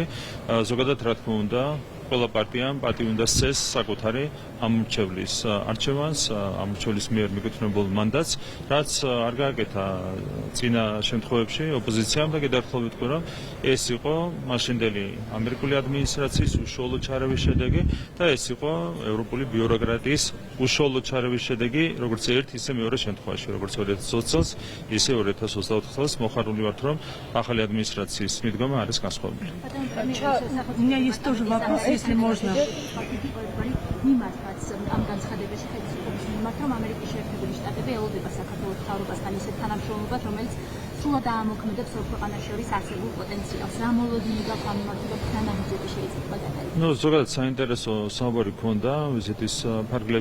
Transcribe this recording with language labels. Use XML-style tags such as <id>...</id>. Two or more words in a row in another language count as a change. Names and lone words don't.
<ka>ზოგადად, რა თქმა უნდა, ყველა პარტიამ პატივი უნდა სცეს საკუთარი ამორჩევლის არჩევანს, ამორჩევლის მიერ მიკუთვნებულ მანდატს, რაც არ გააკეთა წინა შემთხვევებში ოპოზიციამ და კიდევ ერთხელ ვიტყვი, რომ ეს იყო მაშინდელი ამერიკული ადმინისტრაციის უშუალო ჩარევის შედეგი და ეს იყო ევროპული ბიუროკრატიის უშუალო ჩარევის შედეგი, როგორც ერთ, ისე მეორე შემთხვევაში, როგორც 2020 წელს, ისე 2024 წელს. მოხარული ვართ, რომ ახალი ადმინისტრაციის მიდგომა არის განსხვავებული.</ka> <ru>У меня есть тоже вопрос, если можно.</ru> <ka>მიმართაც ამ განცხადებაში ხელისუფლების მიმართ, რომ ამერიკის შეერთებული შტატები ელოდება საქართველოს მთავრობასთან ისეთ თანამშრომლობას, რომელიც სრულად აამოქმედებს ორ ქვეყანას შორის არსებულ პოტენციალს. რა მოლოდინი გაქვს ამ მიმართულებთან ნაბიჯები შეიძლება გადაგაიღოს? ზოგადად საინტერესო საუბარი ქონდა ვიზიტის ფარგლებში.</ka>